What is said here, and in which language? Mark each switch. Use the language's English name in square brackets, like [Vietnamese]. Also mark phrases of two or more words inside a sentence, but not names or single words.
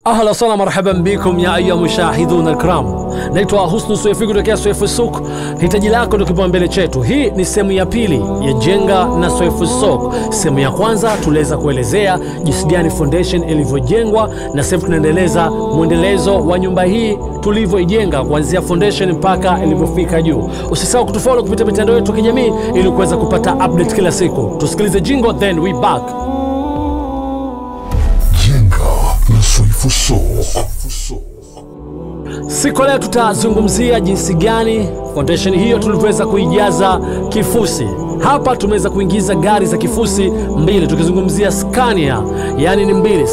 [Arabic] أهلا وسهلا مرحبا بكم يا أيها المشاهدون الكرام. [Swahili] Naitwa Husnu Swefi kutokea Swefu Souk. Hitaji lako ndio kipaumbele chetu. Hii ni sehemu ya pili ya Jenga na Swefu Souk. Sehemu ya kwanza tuliweza kuelezea jinsi gani foundation ilivyojengwa, na sasa tunaendeleza muendelezo wa nyumba hii tulivyoijenga kuanzia foundation mpaka ilipofika juu. Usisahau kutufollow kupitia mitandao yetu ya kijamii ili kuweza kupata update kila siku. [English] Tusikilize jingle then we back. [Swahili] Swefu Souk. Siku leo tutazungumzia jinsi gani foundation hiyo tulivyoweza kuijaza kifusi. Hapa tumeweza kuingiza gari za kifusi mbili, tukizungumzia Scania, yani ni mbili.